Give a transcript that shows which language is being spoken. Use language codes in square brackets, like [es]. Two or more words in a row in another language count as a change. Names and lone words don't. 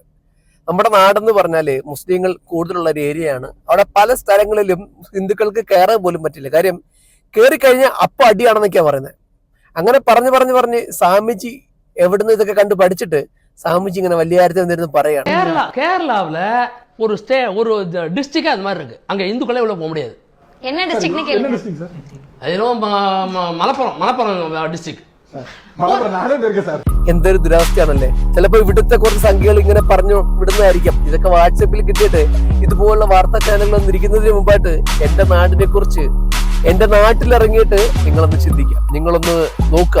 [ml] നമ്മുടെ നാടെന്ന് പറഞ്ഞാല് മുസ്ലിങ്ങൾ കൂടുതലുള്ള ഒരു ഏരിയയാണ്. അവിടെ പല സ്ഥലങ്ങളിലും ഹിന്ദുക്കൾക്ക് കയറാൻ പോലും പറ്റില്ല. കാര്യം കയറിക്കഴിഞ്ഞാൽ അപ്പൊ അടിയാണെന്നൊക്കെയാ പറയുന്നത്. അങ്ങനെ പറഞ്ഞ് സാമിജി എവിടുന്ന് ഇതൊക്കെ കണ്ട് പഠിച്ചിട്ട് സാമിജി ഇങ്ങനെ വലിയ കാര്യത്തിൽ വന്നിരുന്ന് പറയാണ്. [ta] கேரளாவில் ஒரு டிஸ்ட்ரிக்ட் அது மாதிரி இருக்கு. அங்க இந்துக்களே உள்ள போக முடியாது. என்ன டிஸ்ட்ரிக்ட்னு கேளுங்க. [ml] മലപ്പുറം ഡിസ്ട്രിക്ട്. എന്തൊരു ദുരാവസ്ഥയാണല്ലേ. ചിലപ്പോ ഇവിടുത്തെ കുറച്ച് സംഖ്യകൾ ഇങ്ങനെ പറഞ്ഞു വിടുന്നതായിരിക്കാം. ഇതൊക്കെ വാട്സപ്പിൽ കിട്ടിയിട്ട് ഇതുപോലുള്ള വാർത്താ ചാനലുകൾ ഇരിക്കുന്നതിന് മുമ്പായിട്ട് എന്റെ നാടിനെ കുറിച്ച്, എന്റെ നാട്ടിലിറങ്ങിയിട്ട് നിങ്ങളൊന്ന് ചിന്തിക്കുക, നിങ്ങളൊന്ന് നോക്കുക.